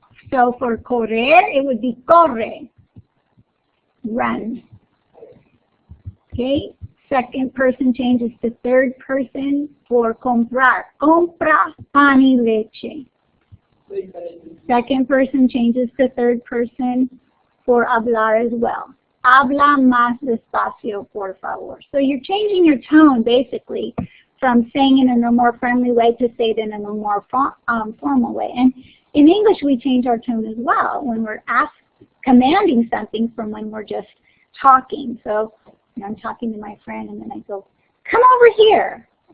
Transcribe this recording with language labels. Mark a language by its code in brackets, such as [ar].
[en] So for correr, it would be corre, run. Okay, second person changes to third person for comprar, [es] compra pan y leche. [en] Second person changes to third person for hablar as well. [es] Habla más despacio, por favor. [en] So you're changing your tone basically from saying it in a more friendly way to say it in a more formal way. And in English we change our tone as well when we're commanding something from when we're just talking. So I'm talking to my friend and then I go, come over here.